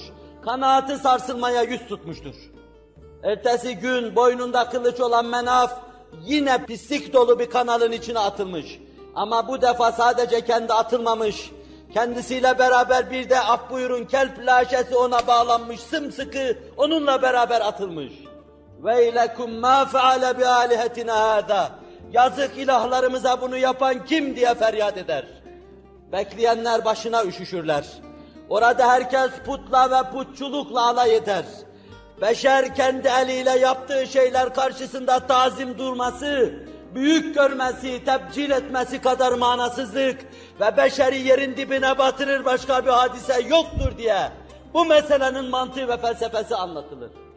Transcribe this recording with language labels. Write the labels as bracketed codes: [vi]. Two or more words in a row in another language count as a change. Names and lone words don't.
[tr] Kanaatı sarsılmaya yüz tutmuştur. Ertesi gün boynunda kılıç olan Menaf yine pislik dolu bir kanalın içine atılmış. Ama bu defa sadece kendi atılmamış. Kendisiyle beraber bir de af buyurun kelp laşesi ona bağlanmış, sımsıkı onunla beraber atılmış. [ar] وَاِلَكُمْ مَا فَعَلَ بِآلِهَتِنَا هَذَا. [tr] Yazık ilahlarımıza bunu yapan kim diye feryat eder. Bekleyenler başına üşüşürler. Orada herkes putla ve putçulukla alay eder. Beşer kendi eliyle yaptığı şeyler karşısında tazim durması, büyük görmesi, tebcil etmesi kadar manasızlık ve beşeri yerin dibine batırır başka bir hadise yoktur diye bu meselenin mantığı ve felsefesi anlatılır.